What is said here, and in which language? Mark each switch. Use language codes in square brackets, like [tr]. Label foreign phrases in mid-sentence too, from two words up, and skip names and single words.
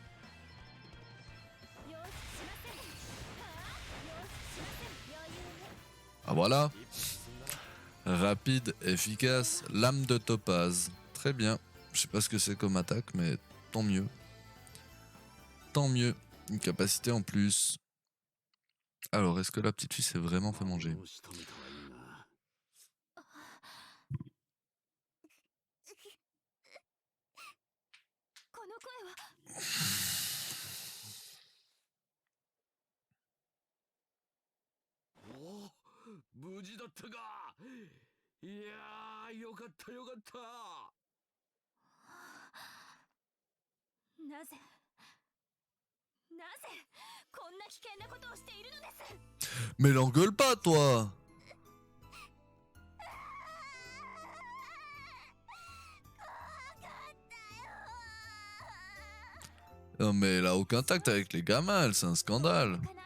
[fr] Ah voilà. Rapide, efficace, lame de topaz. Très bien. Je sais pas ce que c'est comme attaque, mais tant mieux. Tant mieux. Une capacité en plus. Alors, est-ce que la petite fille s'est vraiment fait manger? [ja] Oh, 無事だったか。いやー、よかったよかった。なぜこんな危険なことをしているのです。 [fr] Mais l'engueule pas, toi! Non mais elle a aucun tact avec les gamins, c'est un scandale.